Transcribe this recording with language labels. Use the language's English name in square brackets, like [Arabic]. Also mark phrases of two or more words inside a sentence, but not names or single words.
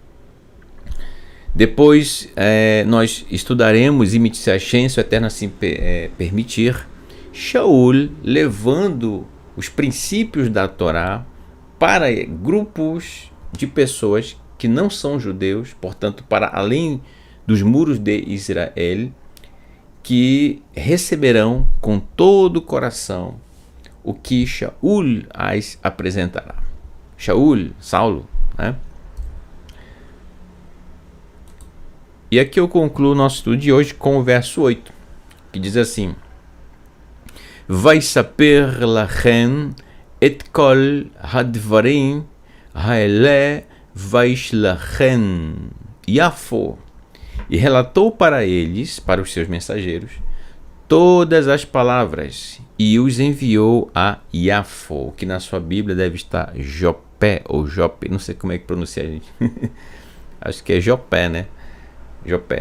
[Portuguese] Depois nós estudaremos, se a chance o Eterno assim permitir, Shaul levando os princípios da Torá para grupos de pessoas que não são judeus, portanto, para além dos muros de Israel, que receberão com todo o coração o que Shaul as apresentará. Shaul, Saulo, né? E aqui eu concluo o nosso estudo de hoje com o verso 8, que diz assim: [Hebrew] ויספר להם את כל הדברים האלה וישלחם יפו. [Portuguese] E relatou para eles, para os seus mensageiros, todas as palavras, e os enviou a Yafo, que na sua Bíblia deve estar Jopé, ou Jope, não sei como é que pronuncia, gente. Acho que é Jopé, né? Jopé.